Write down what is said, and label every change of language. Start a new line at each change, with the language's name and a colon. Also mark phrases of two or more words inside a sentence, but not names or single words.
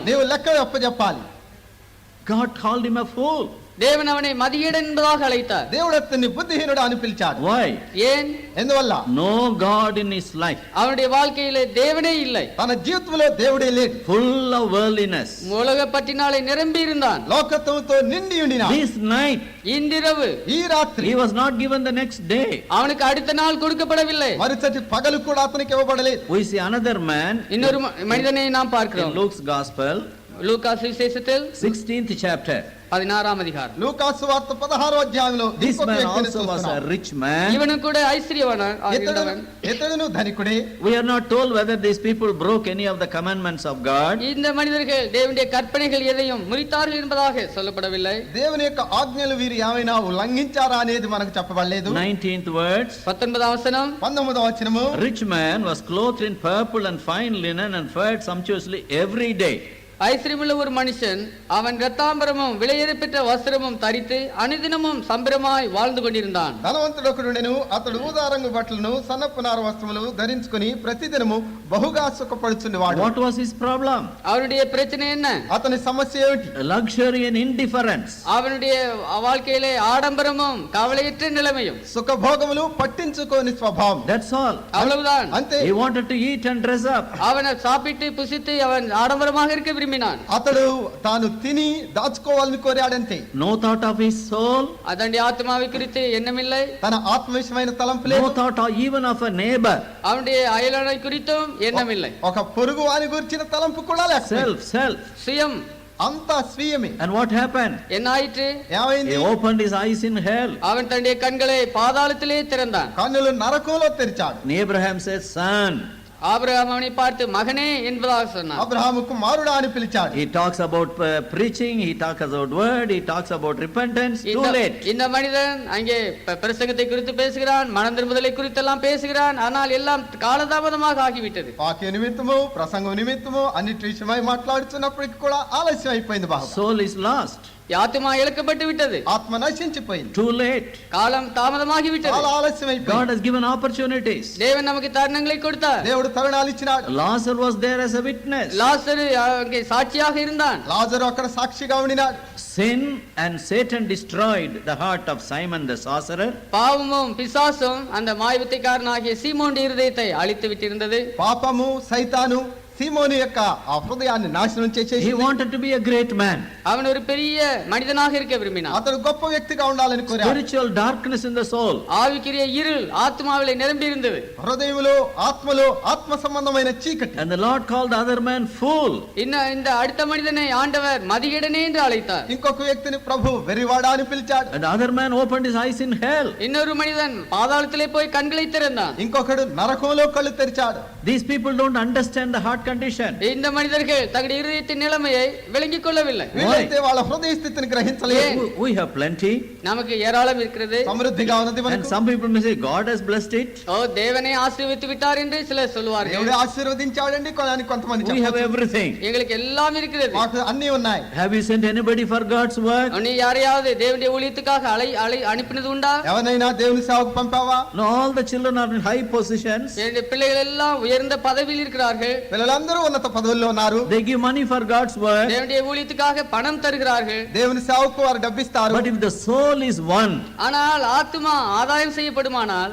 Telugu: నీవు లెక్క అప్పచెప్పాలి.
English: God called him a fool.
Tamil: தேவன் அவனை மதிகேடன் என்பதாக அழைத்தார்.
Telugu: దేవుడు అతన్ని బుద్ధిహీనుడు అని పిలిచాడు.
English: Why?
Tamil: ஏன்?
Telugu: ఎందువల్ల?
English: No God in his life.
Tamil: அவனுடைய வாழ்க்கையிலே தேவனே இல்லை.
Telugu: తన జీవితంలో దేవుడే లేడు.
English: Full of worldliness.
Tamil: உலக பற்றினாலே நிரம்பி இருந்தான்.
Telugu: లోకత్వంతో నిండి ఉండిన
English: This night
Tamil: இன்றிரவு
Telugu: ఈ రాత్రి
English: he was not given the next day.
Tamil: அவனுக்கு அடுத்த நாள் கொடுக்கப்படவில்லை.
Telugu: మరుసటి పగలు కూడా అతనికి ఇవ్వబడలేదు.
English: We see another man
Tamil: இன்னொரு மனிதனை நாம்
English: in
Tamil: பார்க்கிறோம்.
English: Luke's Gospel,
Tamil: லூக்கா சுவிசேஷத்தில்
English: 16th chapter.
Tamil: 16ஆம் அதிகாரம்.
Telugu: లూకాసు వార్త 16వ అధ్యాయంలో
English: This
Telugu: ఇంకొక
English: man
Telugu: వ్యక్తిని
English: also was a
Telugu: చూస్తున్నాం.
English: rich man.
Tamil: இவனும் கூட ஐஸ்வர்யவான்.
Telugu: ఇతడును ధనికుడే.
English: We are not told whether these people broke any of the commandments of God.
Tamil: இந்த மனிதர்கள் தேவனுடைய கற்பனைகள் எதையும் முறித்தார்கள் என்பதாக சொல்லப்படவில்லை.
Telugu: దేవుని యొక్క ఆజ్ఞలు వీరు ఏమైనా ఉల్లంఘించారా అనేది మనకు చెప్పబడలేదు.
English: 19th words.
Tamil: 19ஆம் வசனம்.
Telugu: 19వ వచనము,
English: Rich man was clothed in purple and fine linen and fared sumptuously every day.
Tamil: ஐஸ்வர்யமுள்ள ஒரு மனுஷன் அவன் இரத்தாம்பரமும் விலையேறப்பெற்ற வஸ்திரமும் தரித்து அனுதினமும் சம்பிரமாய் வாழ்ந்து கொண்டிருந்தான்.
Telugu: ధనవంతుడు ఒకడుండెను. అతడు ఊదారంగు బట్టలను సన్నపు నార వస్త్రములు ధరించుకొని ప్రతిదినము బహుగా సుఖపడుచుండేవాడు.
English: What was his problem?
Tamil: அவனுடைய பிரச்சனை என்ன?
Telugu: అతని సమస్య ఏమిటి?
English: Luxury and indifference.
Tamil: அவனுடைய வாழ்க்கையிலே ஆடம்பரமும் கவலையற்ற நிலைமையும்.
Telugu: సుఖభోగములు పట్టించుకోని స్వభావం.
English: That's all.
Tamil: அவ்வளவுதான்.
Telugu: అంతే.
English: He wanted to eat and dress up.
Tamil: அவனை சாப்பிட்டு புசித்து அவன் ஆடம்பரமாக இருக்க விரும்பினான்.
Telugu: అతడు తాను తిని దాచుకోవాలని కోరాడంతే.
English: No thought of his soul.
Tamil: அதனுடைய ஆத்மாவை குறித்து எண்ணமில்லை.
Telugu: తన ఆత్మవిషయమైన తలంపు
English: No
Telugu: లేదు.
English: thought even of a neighbor.
Tamil: அவனுடைய அயலானை குறித்தும் எண்ணமில்லை.
Telugu: ఒక పొరుగు వాని గురించిన తలంపు కూడా లేకపోయింది.
English: Self.
Tamil: சுயம்.
Telugu: అంతా స్వీయమే.
English: And what happened?
Tamil: என்ன ஆயிற்று?
Telugu: ఏమైంది?
English: He opened his eyes in hell.
Tamil: அவன் தன்னுடைய கண்களை பாதாளத்திலே திறந்தான்.
Telugu: కన్నులు నరకంలో తెరిచాడు.
English: And Abraham said, son.
Tamil: ஆபிரகாம் அவனை பார்த்து மகனே என்பதாக சொன்னான்.
Telugu: అబ్రహాము కుమారుడా అని పిలిచాడు.
English: He talks about preaching, he talks about word, he talks about repentance. Too late.
Tamil: இந்த மனிதன் அங்கே பிரசங்கத்தை குறித்து பேசுகிறான், மனம் திரும்புதலை குறித்தெல்லாம் பேசுகிறான், ஆனால் எல்லாம் காலதாமதமாக ஆகிவிட்டது.
Telugu: వాక్య నిమిత్తము, ప్రసంగం నిమిత్తము అన్నిటి విషయమై మాట్లాడుతున్నప్పటికీ కూడా ఆలస్యం అయిపోయింది. బాబు,
English: Soul is lost.
Tamil: ஆத்மா இழக்கப்பட்டு விட்டது.
Telugu: ఆత్మ నశించిపోయింది.
English: Too late.
Tamil: காலம் தாமதமாகி விட்டது.
Telugu: చాలా ఆలస్యం
English: God
Telugu: అయిపోయింది.
English: has given opportunities.
Tamil: தேவன் நமக்கு தருணங்களை கொடுத்தார்.
Telugu: దేవుడు తరుణాలు ఇచ్చినాడు.
English: Lazarus was there as a witness.
Tamil: லாசரு அங்கே சாட்சியாக இருந்தான்.
Telugu: లాజరు అక్కడ సాక్షిగా ఉండినాడు.
English: Sin and Satan destroyed the heart of Simon the sorcerer.
Tamil: பாவமும் பிசாசும் அந்த மாயவித்தைக்காரனாகிய சீமோனுடைய இருதயத்தை அழித்து விட்டிருந்தது.
Telugu: పాపము, సైతాను సీమోను యొక్క ఆ హృదయాన్ని నాశనం చేసేసి
English: He wanted to be a great man.
Tamil: அவன் ஒரு பெரிய மனிதனாக இருக்க விரும்பினான்.
Telugu: అతడు గొప్ప వ్యక్తిగా ఉండాలని కోరాడు.
English: Spiritual darkness in the soul.
Tamil: ஆவிக்குரிய இருள் ஆத்மாவிலே நிரம்பி இருந்தது.
Telugu: హృదయములో, ఆత్మలో ఆత్మ సంబంధమైన చీకటి.
English: And the Lord called the other man fool.
Tamil: இந்த அடுத்த மனிதனை ஆண்டவர் மதிகேடனே என்று அழைத்தார்.
Telugu: ఇంకొక వ్యక్తిని ప్రభు వెరివాడా అని పిలిచాడు.
English: And the other man opened his eyes in hell.
Tamil: இன்னொரு மனிதன் பாதாளத்திலே போய் கண்களை திறந்தான்.
Telugu: ఇంకొకడు నరకంలో కళ్ళు తెరిచాడు.
English: These people don't understand the heart condition.
Tamil: இந்த மனிதர்கள் தங்களுடைய இருதயத்தின் நிலைமையை விளங்கிக் கொள்ளவில்லை.
Telugu: వీళ్ళైతే వాళ్ళ హృదయ స్థితిని గ్రహించలేదు.
English: We have plenty.
Tamil: நமக்கு ஏராளம் இருக்கிறது.
Telugu: సమృద్ధిగా ఉన్నది
English: And
Telugu: మనకు.
English: some people may say, God has blessed it.
Tamil: ஓ தேவனே ஆசீர்வதித்து விட்டார் என்று சிலர் சொல்வார்கள்.
Telugu: దేవుడే ఆశీర్వదించాడండి అని కొంతమంది
English: We have
Telugu: చెప్పవచ్చు.
English: everything.
Tamil: எங்களுக்கு எல்லாம் இருக்கிறது.
Telugu: మాకు అన్ని ఉన్నాయి.
English: Have you sent anybody for God's work?
Tamil: நீ யாரையாவது தேவனுடைய ஊழியத்துக்காக அனுப்பினது உண்டா?
Telugu: ఎవరైనా దేవుని సేవకు పంపావా?
English: No, all the children are in high positions.
Tamil: என்னுடைய பிள்ளைகள் எல்லாம் உயர்ந்த பதவியில் இருக்கிறார்கள்.
Telugu: పిల్లలందరూ ఉన్నత పదవుల్లో ఉన్నారు.
English: They give money for God's work.
Tamil: தேவனுடைய ஊழியத்துக்காக பணம் தருகிறார்கள்.
Telugu: దేవుని సేవకు వారు డబ్బిస్తారు.
English: But if the soul is one,
Tamil: ஆனால் ஆத்மா ஆதாயம் செய்யப்படுமானால்,